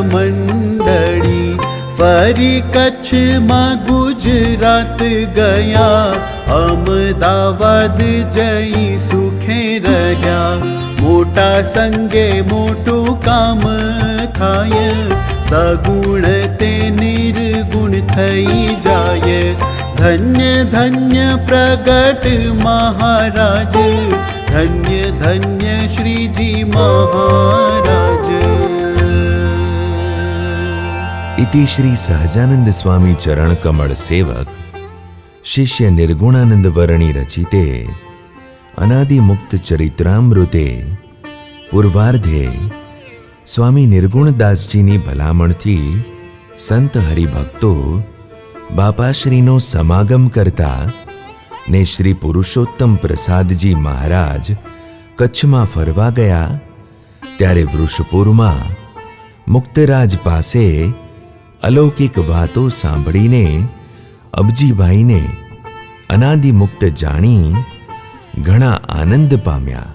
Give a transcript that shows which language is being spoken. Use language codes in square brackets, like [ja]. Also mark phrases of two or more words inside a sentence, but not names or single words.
[gu] મંડળી ફરી કચ્છમાં ગુજરાત ગયા અમદાવાદ જઈ સુખે રહ્યા મોટા સંગે મોટું કામ થાય સગુણ તે નિર્ગુણ થઈ જાય ધન્ય ધન્ય પ્રગટ મહારાજ ધન્ય ધન્ય શ્રીજી મહારાજ [sa] इति श्री सहजानंद स्वामी चरण कमल सेवक शिष्य निर्गुणानंद वर्णी रचिते अनादि मुक्त चरित्रामृते पूर्वार्धे स्वामी [gu] નિર્ગુણદાસજીની ભલામણથી સંત હરિભક્તો બાપાશ્રીનો સમાગમ કરતા ને શ્રી પુરુષોત્તમ પ્રસાદજી મહારાજ કચ્છમાં ફરવા ગયા ત્યારે વૃષપુરમાં મુક્તરાજ પાસે અલૌકિક વાતો સાંભળીને અબજીભાઈને અનાદિમુક્ત જાણી ઘણા આનંદ પામ્યા.